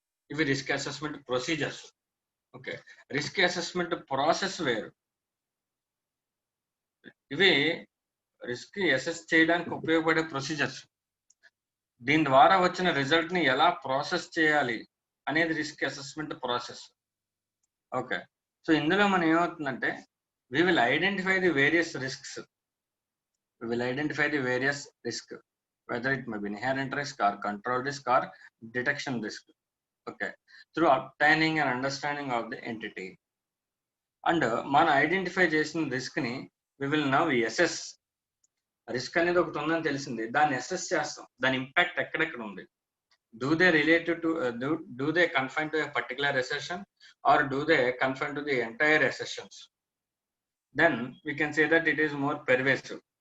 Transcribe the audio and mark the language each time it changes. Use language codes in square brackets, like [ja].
[te] ఇవి risk assessment procedures. Okay, risk assessment process వేరు. ఇవి రిస్క్ అసెస్ చేయడానికి ఉపయోగపడే ప్రొసీజర్స్. దీని ద్వారా వచ్చిన రిజల్ట్ ని ఎలా ప్రాసెస్ చేయాలి అనేది risk assessment process. Okay, so ఇందులో మనం ఏమవుతుందంటే [en] we will identify the various risks. We will identify the various risk, whether it may be inherent risk or control risk or detection risk. Okay, through obtaining and understanding of the entity. [te] And మనం identify చేసిన risk ని [en] we will now assess. [te] Risk అనేది ఒకటి ఉందని తెలిసింది, దాన్ని assess చేస్తాం. దాని ఇంపాక్ట్ ఎక్కడెక్కడ ఉంది. [en] Do they related to do they confine to a particular recession or do they confine to the entire recessions? Then we can say that it is more pervasive.